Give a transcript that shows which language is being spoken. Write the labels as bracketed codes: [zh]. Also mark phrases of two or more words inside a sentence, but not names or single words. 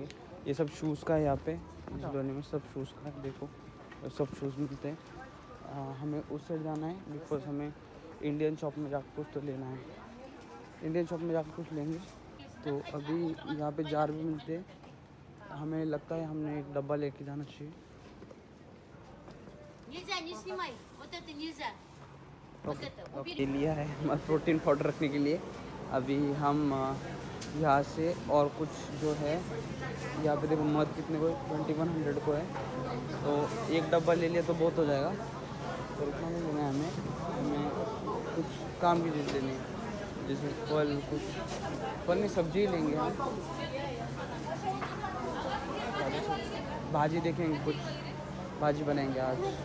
[hi] ये सब शूज़ का है यहाँ पे, झिलोनी में सब शूज़ का है, देखो सब शूज़ मिलते हैं। हमें उस साइड जाना है बिकॉज हमें [en] Indian shop [hi] में जाकर कुछ तो लेना है, [en] Indian shop [hi] में जाकर कुछ लेंगे। तो अभी यहाँ पे जार भी मिलते हैं, हमें लगता है हमने एक डब्बा लेके जाना चाहिए। [ru] Нельзя, не снимай. Вот это нельзя. Вот это. [hi] ये [ru] Убери. [hi] लिया है हमारा [en] protein powder [hi] रखने के लिए। अभी हम यहाँ से और कुछ जो है यहाँ पे देखो मध कितने को 2100 को है, तो एक डब्बा ले लिया तो बहुत हो जाएगा। तो उतना नहीं लेना है हमें कुछ काम की चीज़ लेनी है, जैसे फल, कुछ फल नहीं सब्जी लेंगे हम, भाजी देखेंगे, कुछ भाजी बनाएंगे आज।